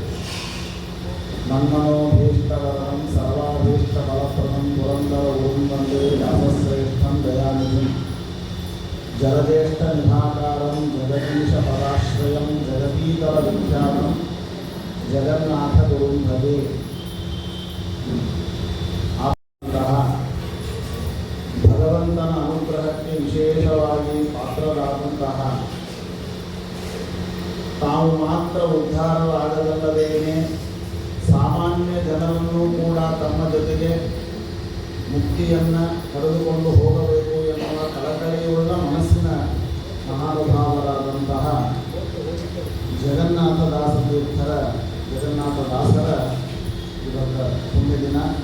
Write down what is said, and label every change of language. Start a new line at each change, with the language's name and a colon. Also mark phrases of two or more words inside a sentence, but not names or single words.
Sanskrit: मन्मनोभीष्टवरं सर्वाभीष्टफलप्रदं पुरन्दरगुरुं वन्दे व्यासश्रेष्ठं दयानिधिं जलज्येष्ठनिभाकारं जगदीशपदाश्रयं जगतीतलविख्यातं जगन्नाथगुरुं भजे
Kannada: ಭಗವಂತನ ಅನುಗ್ರಹಕ್ಕೆ ವಿಶೇಷವಾಗಿ ಪಾತ್ರರಾದಂತಹ ತಾವು ಮಾತ್ರ ಉದ್ಧಾರವಾಗದಲ್ಲದೇನೆ ಸಾಮಾನ್ಯ ಜನರನ್ನು ಕೂಡ ತಮ್ಮ ಜೊತೆಗೆ ಮುಕ್ತಿಯನ್ನು ಕರೆದುಕೊಂಡು ಹೋಗಬೇಕು ಎನ್ನುವ ಕಳಕಳಿಯುಳ್ಳ ಮನಸ್ಸಿನ ಮಹಾನುಭಾವರಾದಂತಹ ಜಗನ್ನಾಥದಾಸರ ಇವತ್ತ ಪುಣ್ಯ ದಿನ.